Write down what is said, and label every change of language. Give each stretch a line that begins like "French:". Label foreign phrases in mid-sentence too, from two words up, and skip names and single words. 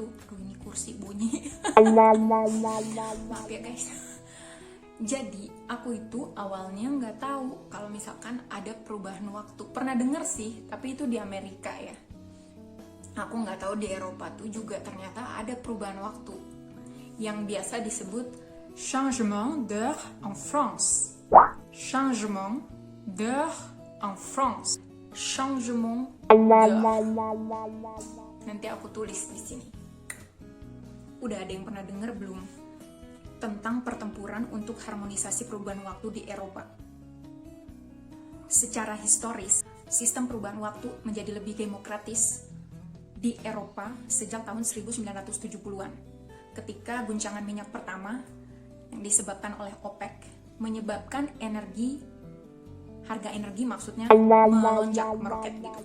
Indonesian: Aduh ini kursi bunyi. Maaf ya guys. Jadi aku itu awalnya nggak tahu kalau misalkan ada perubahan waktu. Pernah denger sih, tapi itu di Amerika ya. Aku nggak tahu di Eropa tuh juga ternyata ada perubahan waktu yang biasa disebut
French: changement d'heure en France. Changement d'heure en France. Changement d'heure.
Indonesian: Nanti aku tulis di sini. Udah ada yang pernah denger belum tentang pertempuran untuk harmonisasi perubahan waktu di Eropa? Secara historis, sistem perubahan waktu menjadi lebih demokratis di Eropa sejak tahun 1970-an, ketika guncangan minyak pertama yang disebabkan oleh OPEC menyebabkan harga energi maksudnya melonjak, meroket gitu.